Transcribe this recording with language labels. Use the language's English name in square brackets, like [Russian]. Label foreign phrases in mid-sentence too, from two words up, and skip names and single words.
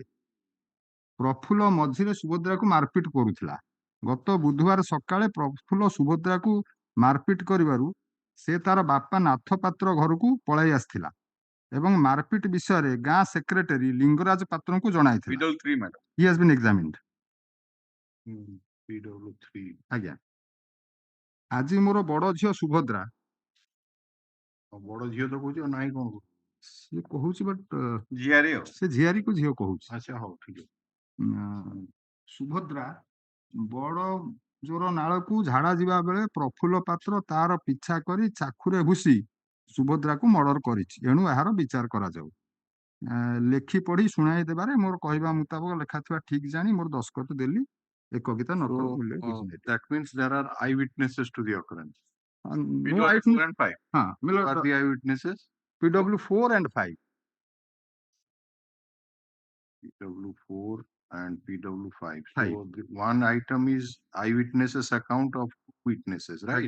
[Odia] ପ୍ରଫୁଲ୍ଲ ମଝିରେ ସୁଭଦ୍ରାକୁ ମାରପିଟ କରୁଥିଲା। ଗତ ବୁଧବାର ସକାଳେ ପ୍ରଫୁଲ୍ଲ ସୁଭଦ୍ରାକୁ ମାରପିଟ କରିବାରୁ ସେ ତାର ବାପା ନାଥ ପାତ୍ର ଘରକୁ ପଳାଇ ଆସିଥିଲା ଏବଂ ମାରପିଟ ବିଷୟରେ ଗାଁ ସେକ୍ରେଟାରୀ ଲିଙ୍ଗରାଜ ପାତ୍ରଙ୍କୁ ଜଣାଇଥିଲା। [English] He has been examined. [Odia] ଆଜ୍ଞା, ଆଜି ମୋର ବଡ ଝିଅ ସୁଭଦ୍ରା, ବଡ ଝିଅ ତ କହୁଛି ଆଉ ନାହିଁ କଣ ସିଏ କହୁଛି, ବଟ୍ ଝିଆରୀ ସେ ଝିଆରୀକୁ ଝିଅ କହୁଛି। ଆଚ୍ଛା, ହଉ ଠିକ ଅଛି। ସୁଭଦ୍ରା ବଡ ଜୋର ନାଳକୁ ଝାଡା ଯିବା ବେଳେ ପ୍ରଫୁଲ୍ଲ ପାତ୍ର ତାର ପିଛା କରି ଚାକୁରେ ଭୁଷି ସୁଭଦ୍ରାକୁ ମର୍ଡର କରିଛି। ଏଣୁ ଏହାର ବିଚାର କରାଯାଉ। ଲେଖି ପଢି ଶୁଣାଇ ଦେବାରେ ମୋର କହିବା ମୁତାବକ ଲେଖାଥିବା ଠିକ ଜାଣି ମୋର ଦସ୍ତଖତ ଦେଲି। ଏକବିତା [English] that means there are eyewitnesses to the occurrence. No eyewitness. 4 and 5. What are the eyewitnesses? PW4 and 5. PW4 and PW5. So the one item is eyewitnesses account of witnesses, right?